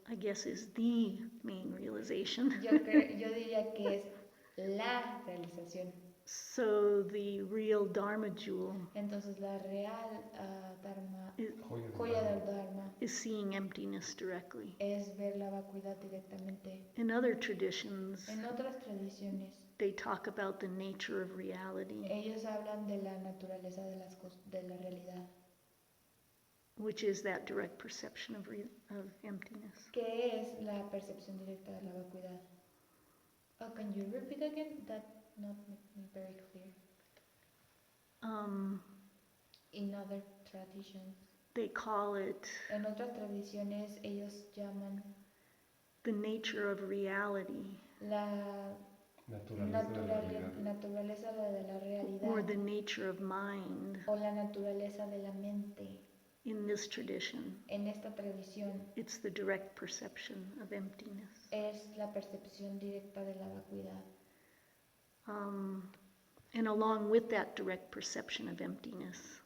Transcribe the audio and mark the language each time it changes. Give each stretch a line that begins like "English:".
English: I guess is the main realization.
Spanish: Yo diría que es la realización.
English: So the real Dharma jewel
Spanish: Entonces la real Dharma, joya joya del del Dharma,
English: is seeing emptiness directly.
Spanish: es ver la vacuidad directamente.
English: In other traditions,
Spanish: En otras tradiciones,
English: they talk about the nature of reality,
Spanish: ellos hablan de la naturaleza de la realidad,
English: which is that direct perception of emptiness.
Spanish: que es la percepción directa de la vacuidad.
English: Oh, can you repeat again? That not very clear. In other traditions, They call it
Spanish: en otras tradiciones ellos llaman
English: the nature of reality,
Spanish: la naturaleza de la realidad. naturaleza de la
English: or the
Spanish: realidad
English: nature of mind.
Spanish: o la naturaleza de la mente.
English: In this tradition,
Spanish: En esta tradición
English: it's the direct perception of emptiness.
Spanish: es la percepción directa de la vacuidad.
English: And along with that direct perception of emptiness,